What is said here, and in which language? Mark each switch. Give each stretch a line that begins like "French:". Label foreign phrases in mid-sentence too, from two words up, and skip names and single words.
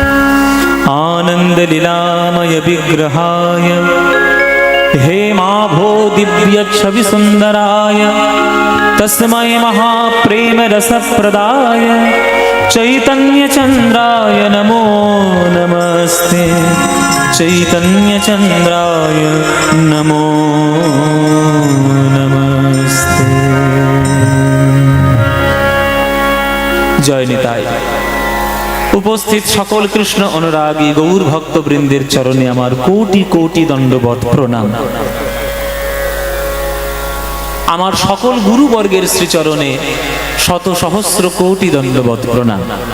Sanskrit: आनंद लीलामय विग्रहाय हे मा भो दिव्य छवि सुंदराय तस्मै महाप्रेम रस प्रदाय चैतन्य चंद्राय नमो नमस्ते चैतन्य चंद्राय नमो नमस्ते। जय निताई।
Bangla: উপস্থিত সকল কৃষ্ণ অনুরাগী গৌর ভক্তবৃন্দের চরণে আমার কোটি কোটি দণ্ডবত প্রণাম। আমার সকল গুরুবর্গের শ্রীচরণে শত সহস্র কোটি দণ্ডবত প্রণাম।